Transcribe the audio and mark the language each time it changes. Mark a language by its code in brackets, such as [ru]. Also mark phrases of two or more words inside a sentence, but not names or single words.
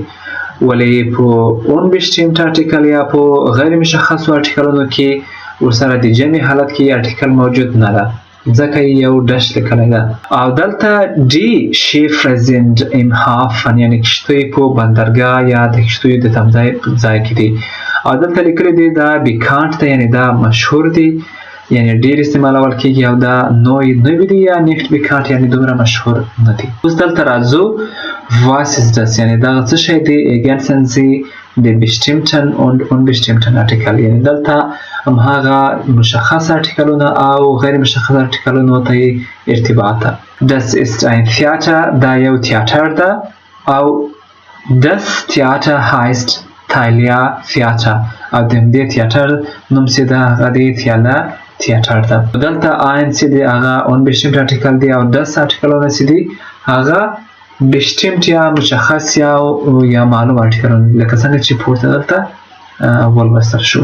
[ps] ولې په unbestimmte ارټیکل یا په غیر مشخصو ارټیکلونو کې ورسره د جمع حالت کې ارټیکل موجود نه ده ځکه یې یو ډش لیکلی ده. او دلته [de] Die Schiffe sind im Hafen [ps] یعنې کښتۍ په بندرګاه یا د کښتیو د تمځای په ځای کې دي. او دلته لیکلی دی دا bekannt ده یعنې دا مشهور دی یعنې ډېر استعمالول کېږي. او دا نوی دی یا [de] nicht bekannt [ps] یعنې دومره مشهور نه دی. اوس دلته راځو [de] Was ist das [ps] یعنې دغه څه شی دی؟ [de] ergänzen Sie die bestimmten und unbestimmten Artikel [ps] یعنې دلته هماغه مشخص ارټیکلونه او غیر مشخص ارټیکلونو ته یې ارتباط ده. [de] Das ist ein Theater. [ps] دا یو تیاتر ده. [de] او Das Theater heißt Thalia Theater. [ps] او د همدې تیاتر نوم چې ده هغه د تیاله تیاتر ده. دلته ein چې دی هغه unbestimmt ارټیکل دی او Das ارټیکلونه چې دي هغه bestimmt یا مشخص یا معلوم ارټیکلونه لکه څنګه چې پورته دلته ولوستل شو.